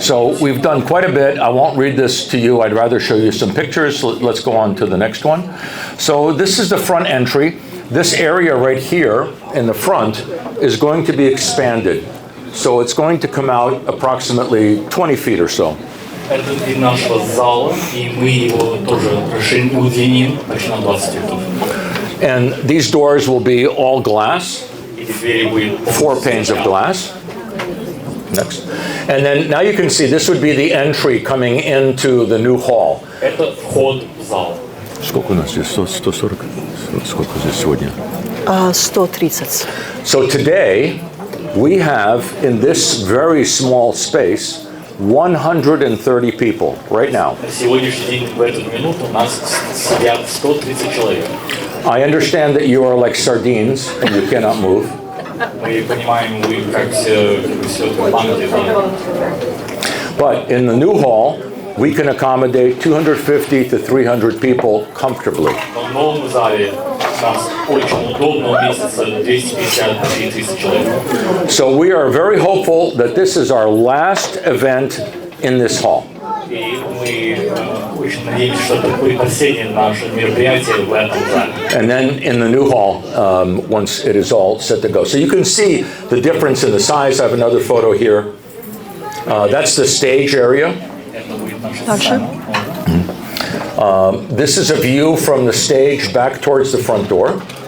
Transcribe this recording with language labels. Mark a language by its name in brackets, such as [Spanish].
[English] So we've done quite a bit. I won't read this to you. I'd rather show you some pictures. Let's go on to the next one. So this is the front entry. This area right here in the front is going to be expanded. So it's going to come out approximately 20 feet or so. [Russian] Это вид нашего зала, и мы его тоже расширим, удлиним почти на 20 футов. [English] And these doors will be all glass, 4 panes of glass. Next. And then now you can see this would be the entry coming into the new hall. [Russian] Это вход в зал. Сколько у нас здесь? 140? Сколько здесь сегодня? 130. [English] So today we have in this very small space 130 people right now. [Russian] Сегодняшний день в эту минуту у нас сидят 130 человек. [English] I understand that you are like sardines and you cannot move. [Russian] Мы понимаем, вы как все в памяти. [English] But in the new hall, we can accommodate 250 to 300 people comfortably. [Russian] В новом зале нас очень удобно уместится 250-300 человек. [English] So we are very hopeful that this is our last event in this hall. [Russian] И мы очень надеемся, что это будет последнее наше мероприятие в этом зале. [English] And then in the new hall, once it is all set to go. So you can see the difference in the size. I have another photo here. That's the stage area. This is a view from the stage back towards the front door.